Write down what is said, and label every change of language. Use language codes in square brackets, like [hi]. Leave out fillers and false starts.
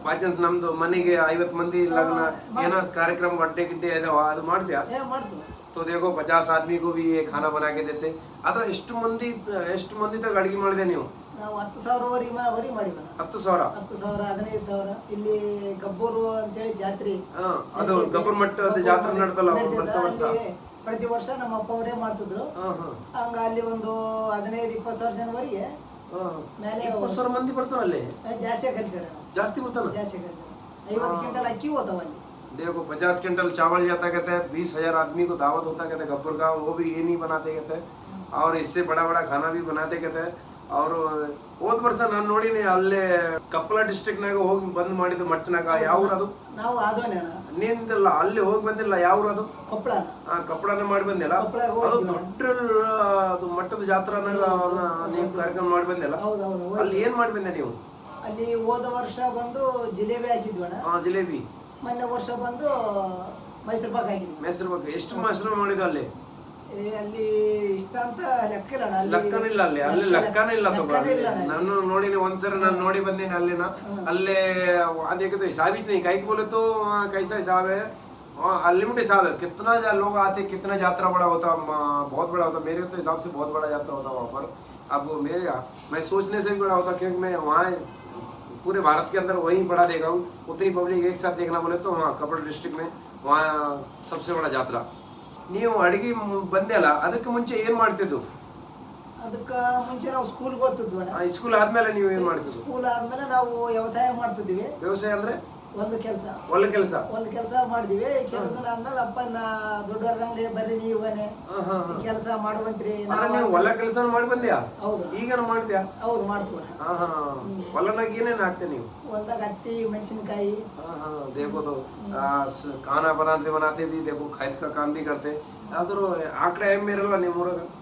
[kn] ಬಾಚನ್ಸ್ ನಮ್ದು ಮನೆಗೆ 50 ಮಂದಿ ಲಗ್ನ ಏನೋ ಕಾರ್ಯಕ್ರಮ ಬಡ್ಡೆ ಗಿಡ್ಡೆ ಇದಾವ, ಅದು ಮಾಡ್ತೀಯ? ಮಾಡ್ತೀವಿ. [hi] तो देखो 50 आदमी को भी ये खाना बना के देते. [kn] ಅದ್ರ ಎಷ್ಟು ಮಂದಿ ತಗ ಅಡಿಗೆ ಮಾಡಿದೆ ನೀವು? ನಾವು 10,000 ವರೆಗೆ ಮಾಡಿದ್ವಿ. 10,000 15,000 ಇಲ್ಲಿ ಗಬ್ಬೂರು ಅಂತೇಳಿ ಜಾತ್ರೆ. ಅದು ಗಬ್ಬೂರ್ ಮಟ್ಟದ ಜಾತ್ರೆ ನಡ್ದಲ್ಲ ಪ್ರತಿ ವರ್ಷ ನಮ್ಮ ಅಪ್ಪ ಅವರೇ ಮಾಡ್ತಿದ್ರು. ಹಂಗ ಅಲ್ಲಿ ಒಂದು 15-20,000 ಜನವರೆಗೆ ಮೇಲೆ 20,000 ಮಂದಿ ಬರ್ತಾರ. ಅಲ್ಲಿ ಜಾಸ್ತಿ ಕಲಿತಾರೆ. ಜಾಸ್ತಿ ಬರ್ತಾನ. 50 ಕ್ವಿಂಟಲ್ ಅಕ್ಕಿ ಹೋತಾವ ಅಲ್ಲಿ. [hi] देखो 50 क्विंटल चावल जाता कहते हैं, 20,000 आदमी को दावत होता कहते हैं गब्बर का, वो भी ये नहीं बनाते कहते हैं, और इससे बड़ा खाना भी बनाते कहते हैं. [kn] और ಹೋದ ವರ್ಷ ನಾನು ನೋಡಿನಿ ಅಲ್ಲೇ ಕಪ್ಪಳ ಡಿಸ್ಟ್ರಿಕ್ಟ್ ನಾಗ ಹೋಗಿ ಬಂದ್ ಮಾಡಿದ್ದು ಮಟ್ಟನಾಗ. ಯಾವ ಊರು ಅದು? ನಾವು ಆದೋನಿ ಅಣ್ಣ. ನಿಂದಿಲ್ಲ ಅಲ್ಲಿ ಹೋಗಿ ಬಂದಿಲ್ಲ. ಯಾವ ಊರು ಅದು? ಕೊಪ್ಪಳ. ಕಪ್ಪಳನ ಮಾಡಿ ಬಂದಿಲ್ಲ. ಅದು ದೊಡ್ಡ ಮಟ್ಟದ ಜಾತ್ರೆನಾಗ ನೀವು ಕಾರ್ಯಕ್ರಮ ಮಾಡಿ ಬಂದಿಲ್ಲ. ಅಲ್ಲಿ ಏನ್ ಮಾಡಿ ಬಂದೆ ನೀವು? ಅಲ್ಲಿ ಹೋದ ವರ್ಷ ಬಂದು ಜಿಲೇಬಿ ಹಾಕಿದ್ವಣ್ಣ. ಜಿಲೇಬಿ. ಮೊನ್ನೆ ವರ್ಷ ಬಂದು ಮೈಸೂರು ಪಾಕ್ ಹಾಕಿದ್ವಿ. ಮೈಸೂರು ಪಾಕ್ ಎಷ್ಟು ಮೈಸೂರು ಮಾಡಿದ್ವಿ ಅಲ್ಲಿ? ಅಲ್ಲಿ ಇಷ್ಟ ಅಂತ ಲೆಕ್ಕಲ್ಲ. ಲೆಕ್ಕನಿಲ್ಲ ಅಲ್ಲಿ ಲೆಕ್ಕನಿಲ್ಲ. ನಾನು ನೋಡಿನಿ ಒಂದ್ಸರಿ, ನಾನು ನೋಡಿ ಬಂದೀನಿ ಅಲ್ಲಿನ. [hi] ಅಲ್ಲೇ देखो तो हिसाब ही नहीं, कई बोले तो कैसा हिसाब है, अनलिमिटेड हिसाब है. कितना लोग आते, कितना यात्रा बड़ा होता, बहुत बड़ा होता. मेरे तो हिसाब से बहुत बड़ा यात्रा होता वहाँ पर. अब मैं सोचने से भी बड़ा होता, क्योंकि मैं वहाँ पूरे भारत के अंदर वहीं बड़ा देखा हूँ। उतनी पब्लिक एक साथ देखना बोले तो वहाँ ಕೊಪ್ಪಳ डिस्ट्रिक्ट में वहाँ सबसे बड़ा ಜಾತ್ರಾ। [kn] ನೀವು ಅಡಿಗೆ ಬಂದೆ ಅಲ್ಲ, ಅದಕ್ಕೆ ಮುಂಚೆ ಏನು ಮಾಡ್ತಿದ್ದು? ಅದಕ್ಕೆ ಮುಂಚೆ ನಾವು ಸ್ಕೂಲ್ಗೆ ಓದ್ತಿದ್ವಿ ಅಣ್ಣ. ಸ್ಕೂಲ್ ಆದ್ಮೇಲೆ ನೀವು ಏನು ಮಾಡ್ತಿದ್ದು? ಸ್ಕೂಲ್ ಆದ್ಮೇಲೆ ನಾವು ವ್ಯವಸಾಯ ಮಾಡ್ತಿದ್ವಿ. ವ್ಯವಸಾಯ ಅಂದ್ರೆ ಒಂದು ಕೆಲಸ ಮಾಡಿದ್ವಿ. ಕೆಲಸ ಆದ್ಮೇಲೆ ಅಪ್ಪ ನಾ ದೊಡ್ಡವರ್ದಂಗ್ಲಿ ಬರ್ರಿ ನೀವನೇ ಕೆಲಸ ಮಾಡುವಂತ್ರಿ. ನೀವು ಹೊಲ ಕೆಲಸ ಮಾಡಿ ಬಂದ್ಯಾ? ಹೌದು. ಈಗ ಮಾಡ್ತೀಯಾ? ಹೌದು, ಮಾಡ್ತೀವಿ. ಹೊಲನಾಗ ಏನೇನು ಹಾಕ್ತೆ ನೀವು? ಹೊಲದಾಗ ಹತ್ತಿ, ಮೆಣಸಿನಕಾಯಿ। [hi] देखो तो खाना बनाते भी देखो, खेत का काम भी करते। [kn] ಯಾವ್ದಾರು ಆಕಳ ಎಮ್ಮೆ ಇರಲ್ಲ ನಿಮ್ಮ ಊರಾಗ?